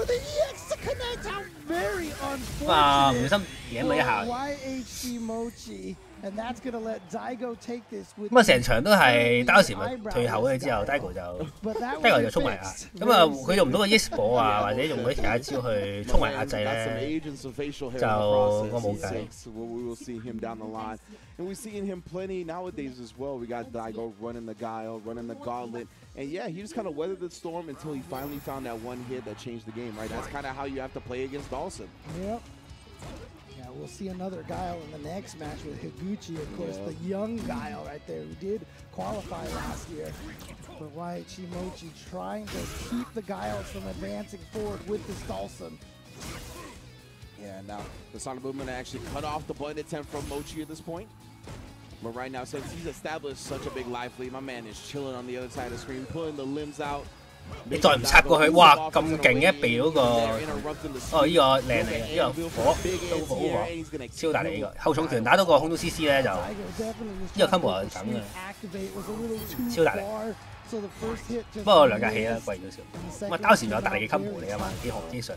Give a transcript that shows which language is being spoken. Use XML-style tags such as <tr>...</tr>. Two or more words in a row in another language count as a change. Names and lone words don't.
<yue>啊！唔小心贏咗一下。咁啊，成場都係打嗰時咪退後嘅，之後 Daigo 就衝埋壓，咁啊佢用唔到個 Yes 波啊，或者用嗰啲其他招去衝埋壓制咧，就我冇計。</yue> <en>And we're seeing him plenty nowadays as well. We got Daigo running the Guile, running the Gauntlet. And yeah, he just kind of weathered the storm until he finally found that one hit that changed the game, right? That's kind of how you have to play against Dhalsim. Yep. Yeah, we'll see another Guile in the next match with Higuchi, of course, the young Guile right there who did qualify last year. But YHC Mochi trying to keep the Guiles from advancing forward with this Dhalsim. Yeah, now the Sonic Movement actually cut off the button attempt from Mochi at this point. But right now, since he's established such a big life lead, my man is chilling on the other side of the screen, pulling the limbs out.</en> <yue>你再唔插過去，哇咁勁一避嗰個，哦呢個靚嚟嘅，呢個火都好火，超大力呢個後重拳打到個空中 CC 咧就呢個 combo 係咁嘅，超大力。不過兩架氣啦貴咗少，咁啊刀時仲有大力嘅 combo 嚟啊嘛，幾上。</yue>